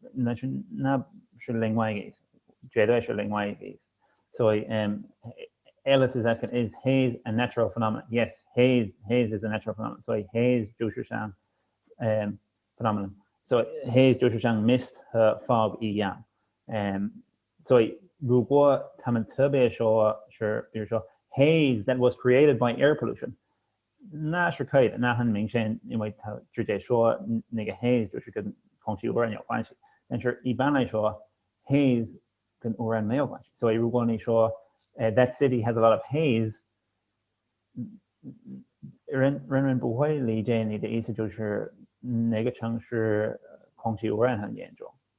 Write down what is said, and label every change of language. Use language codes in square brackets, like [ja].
[zh] 那是另外一个意思，绝对是另外一个意思。所以 [en] Alice is asking, is haze a natural phenomenon? Yes, haze is a natural phenomenon. [zh] 所以 haze 就是像phenomenon. 所以 haze 就是像 mist 和 fog 一样。所以如果他们特别说是，比如说 [en] haze that was created by air pollution。 [zh] 那是可以的，那很明显，因为他直接说那个 haze 就是跟空气污染有关系，但是一般来说 haze 跟污染没有关系，所以如果你说 [en] that city has a lot of haze， [zh] 人们不会理解你的意思就是那个城市空气污染很严重。